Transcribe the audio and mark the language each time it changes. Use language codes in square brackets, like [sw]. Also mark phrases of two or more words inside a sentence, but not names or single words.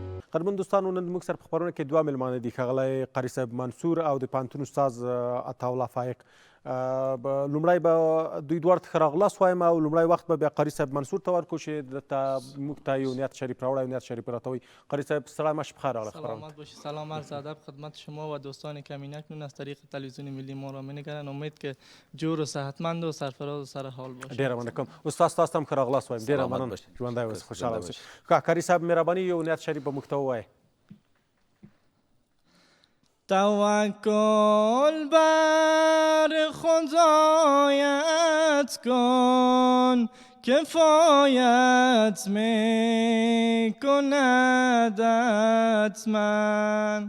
[ps] قدرمن دوستانو نن موږ سره په خپرونه کې دوه مېلمانه دي ښاغلی قاري صاحب منصور او د پوهنتون استاد عطاالله فایق. لومړی به دوی دواړو ته ښه راغلاست وایم او لومړی وخت به بیا قاري صاحب منصور ته ورکړو چې دلته موږ ته یو نیت شریف راوړی او نیت شریف راته وایي. قاري صاحب سلام مش بخیر راغلی خبرونه. [fa] سلامت باشید. سلام عرض ادب خدمت شما و دوستانی که همین اکنون از طریق تلویزیون ملی ما را می‌نگرند. امید که جور و صحتمند و سرفراز و سر حال باشید. [ps] ډیره مننه کوم. استاد تاسو هم ښه راغلاست وایم. ډیره مننه. ژوندی اوسئ، خوشحاله اوسئ. قاري صاحب مهرباني یو نیت شریف به موږ ته ووایئ. [fa] توکل بر خدایت کن کفایت میکند حتما.